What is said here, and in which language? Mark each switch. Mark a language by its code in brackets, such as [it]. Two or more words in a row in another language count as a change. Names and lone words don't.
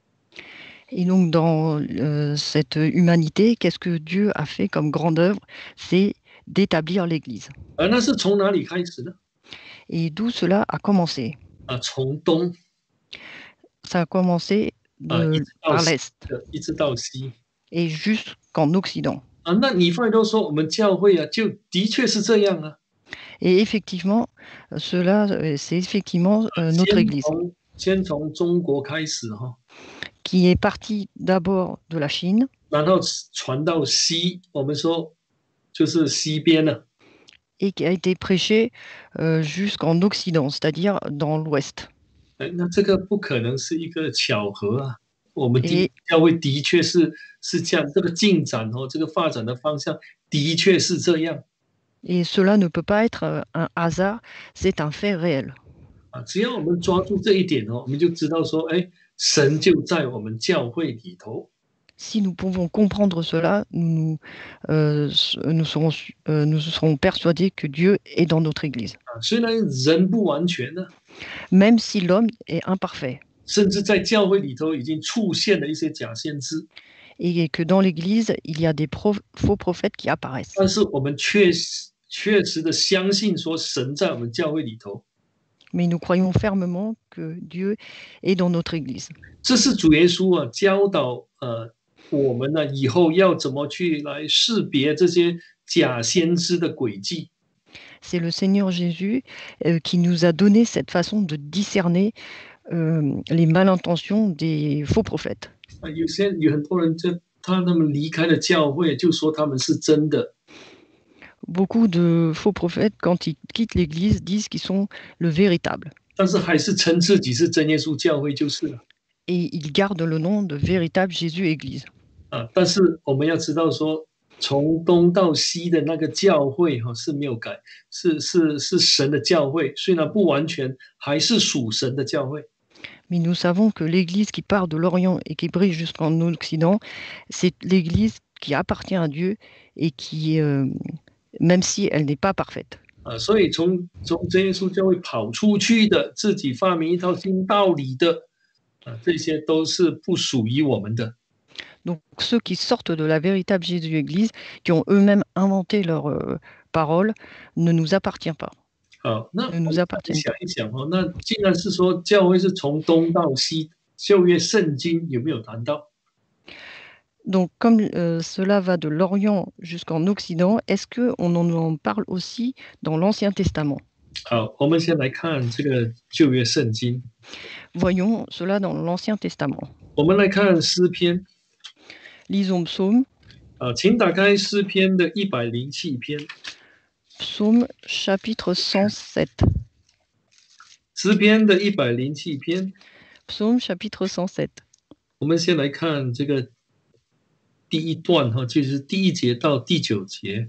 [fr] Et donc dans cette humanité, qu'est-ce que Dieu a fait comme grande œuvre? C'est d'établir l'Église. [zh] 那是从哪里开始呢？ [fr] Et d'où cela a commencé? [zh] 从东。 [fr] Ça a commencé par l'Est [zh] 一直到西。 [fr] et jusqu'en Occident. [zh] 那你发现到说，我们教会就的确是这样啊。 [fr] Et effectivement, cela, c'est effectivement notre Église. [zh] 先从中国开始 [fr] qui est parti d'abord de la Chine. [zh] 然后传到西，我们说就是西边了。 [fr] Et qui a été prêché jusqu'en Occident, c'est-à-dire dans l'Ouest. [zh] 那这个不可能是一个巧合啊！我们教会的确是这样，这个进展这个发展的方向的确是这样。 [fr] Et cela ne peut pas être un hasard, c'est un fait réel. [zh] 只要我们抓住这一点我们就知道说，神就在我们教会里头。 [fr] Si nous pouvons comprendre cela, nous serons persuadés que Dieu est dans notre Église. [zh] 虽然人不完全呢， [fr] même si l'homme est imparfait. [zh] 甚至在教会里头已经出现了一些假先知， [fr] et que dans l'Église, il y a des faux prophètes qui apparaissent. [zh] 但是我们确实的相信说神在我们教会里头， [fr] Mais nous croyons fermement que Dieu est dans notre Église. [zh] 这是主耶稣教导我们呢以后要怎么去来识别这些假先知的诡计。 [fr] C'est le Seigneur Jésus qui nous a donné cette façon de discerner les malintentions des faux prophètes. [zh] 有很多人他们离开了教会，就说他们是真的， [fr] Beaucoup de faux prophètes, quand ils quittent l'Église, disent qu'ils sont le véritable. [zh] 但是还是称自己是真耶稣教会就是了。 [fr] Et ils gardent le nom de véritable Jésus Église. [zh] 但是我们要知道说，从东到西的那个教会是没有改，是神的教会，虽然不完全，还是属神的教会。 [fr] Mais nous savons que l'Église qui part de l'Orient et qui brille jusqu'en Occident, c'est l'Église qui appartient à Dieu et qui, même si elle n'est pas parfaite. [zh] 所以从真耶稣教会跑出去的，自己发明一套新道理的，这些都是不属于我们的。 [fr] Donc ceux qui sortent de la véritable Jésus Église, qui ont eux-mêmes inventé leur parole, ne nous appartient pas. [zh] 好，那我 [fr] Ne [zh] 们 [fr] nous appartiennent [zh] 想 [fr] pas. [zh] 一想那既然是说教会是从东到西，旧约圣经有没有谈到？ [fr] Donc comme cela va de l'Orient jusqu'en Occident, est-ce qu'on en parle aussi dans l'Ancien Testament? [zh] 好，我们先来看这个旧约圣经。 [fr] Voyons cela dans l'Ancien Testament. [zh] 我们来看诗篇， [fr] Lisons Psaume, [zh] 请打开诗篇的107篇。 [fr] Psaume chapitre 107. [zh] 诗篇的107篇， [fr] Psaume chapitre 107. [zh] 我们先来看这个第一段就是第1节到第9节。